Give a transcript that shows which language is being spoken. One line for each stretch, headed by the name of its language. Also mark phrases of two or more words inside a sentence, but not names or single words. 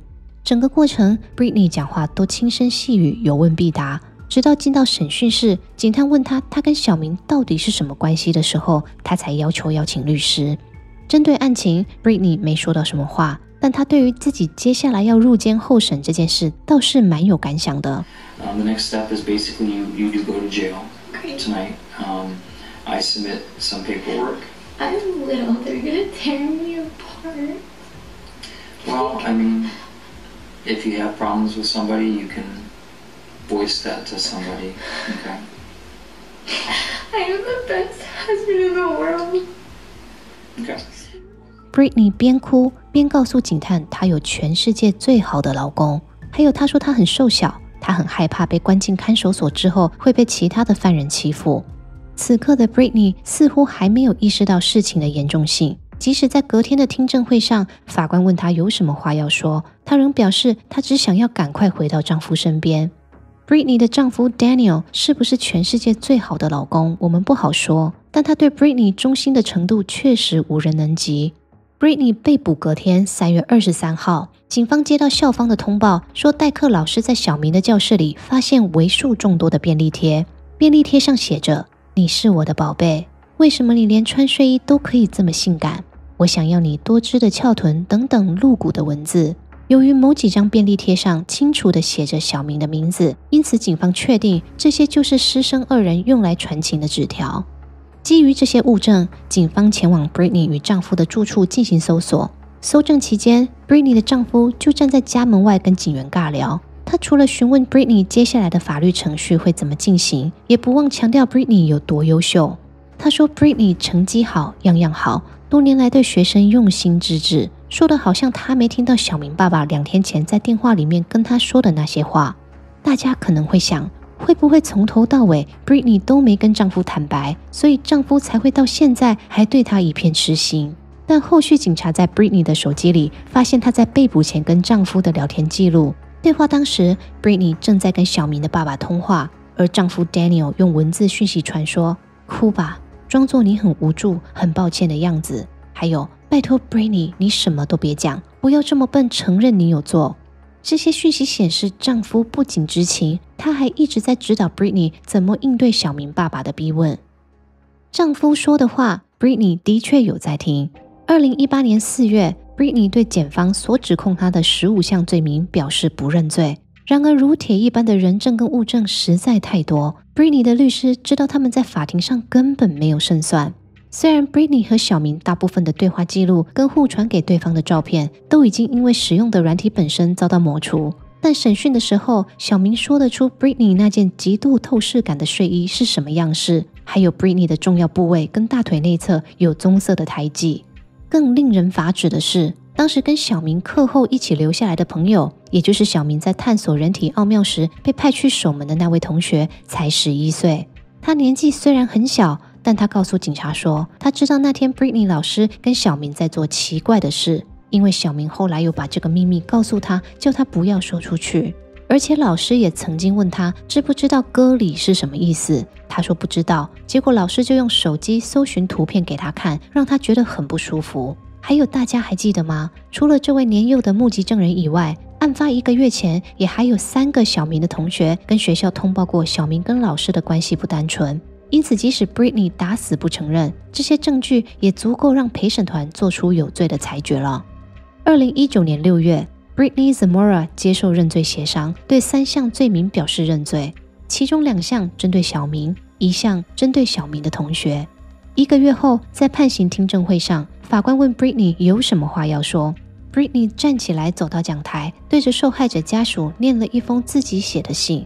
Chinese: 整個過程 Britney 講話都輕聲細語，有問必答，直到進到審訊室，警探問她跟小明到底是什麼關係的時候，她才要求邀請律師。針對案情 Britney 沒說到什麼話，但她對於自己接下來要入監候審這件事倒是蠻有感想的。
English: The next step is basically you do go to jail tonight. I submit some paperwork. I'm little. They're gonna tear me apart. Well, I mean, if you have problems with somebody, you can voice that to somebody. Okay. I am the best husband in the world. Okay.
Chinese: Britney 邊哭邊告訴警探，她有全世界最好的老公，還有她說她很瘦小，她很害怕被關進看守所之後會被其他的犯人欺負。此刻的 Britney 似乎還沒有意識到事情的嚴重性，即使在隔天的聽證會上，法官問她有什麼話要說，她仍表示她只想要趕快回到丈夫身邊。Britney 的丈夫 Daniel 是不是全世界最好的老公，我們不好說，但他對 Britney 忠心的程度確實無人能及。Britney 被捕隔天3月23號，警方接到校方的通報，說代課老師在小明的教室裡發現為數眾多的便利貼，便利貼上寫着你是我的寶貝，為什麼你連穿睡衣都可以這麼性感？我想要你多汁的翹臀等等露骨的文字。由於某幾張便利貼上清楚地寫着小明的名字，因此警方確定這些就是師生2人用來傳情的紙條。基於這些物證，警方前往 Britney 與丈夫的住處進行搜索。搜證期間 ，Britney 的丈夫就站在家門外跟警員尬聊。他除了詢問 Britney 接下來的法律程序會怎麼進行，也不忘強調 Britney 有多優秀。他說 Britney 成績好，樣樣好，多年來對學生用心致志，說的好像他沒聽到小明爸爸2天前在電話裡面跟他說的那些話。大家可能會想，會不會從頭到尾 Britney 都沒跟丈夫坦白，所以丈夫才會到現在還對她一片痴心？但後續警察在 Britney 的手機裡發現她在被捕前跟丈夫的聊天記錄，對話當時 Britney 正在跟小明的爸爸通話，而丈夫 Daniel 用文字訊息傳說哭吧，裝作你很無助很抱歉的樣子，還有拜託 Britney 你什麼都別講，不要這麼笨，承認你有做。這些訊息顯示丈夫不僅知情，他還一直在指導 Britney 怎麼應對小明爸爸的逼問。丈夫說的話 Britney 的確有在聽。2018年4月 Britney 對檢方所指控她的15項罪名表示不認罪。然而如鐵一般的人證跟物證實在太多， Britney 的律師知道他們在法庭上根本沒有勝算。雖然 Britney 和小明大部分的對話記錄跟互傳給對方的照片都已經因為使用的軟體本身遭到抹除，但審訊的時候，小明說得出 Britney 那件極度透視感的睡衣是什麼樣式，還有 Britney 的重要部位跟大腿內側有棕色的胎記。更令人髮指的是，當時跟小明課後一起留下來的朋友，也就是小明在探索人體奧妙時被派去守門的那位同學，才11歲。他年紀雖然很小，但他告訴警察說，他知道那天 Britney 老師跟小明在做奇怪的事，因為小明後來又把這個秘密告訴他，叫他不要說出去。而且老師也曾經問他知不知道歌裡是什麼意思，他說不知道，結果老師就用手機搜尋圖片給他看，讓他覺得很不舒服。還有大家還記得嗎？除了這位年幼的目擊證人以外，案發1個月前也還有3個小明的同學跟學校通報過小明跟老師的關係不單純。因此即使 Britney 打死不承認，這些證據也足夠讓陪審團做出有罪的裁決了。2019年6月，Brittany Zamora 接受認罪協商，對3項罪名表示認罪，其中2項針對小明，1項針對小明的同學。1個月後，在判刑聽證會上，法官問 Britney 有什麼話要說。Britney 站起來走到講台，對着受害者家屬念了一封自己寫的信。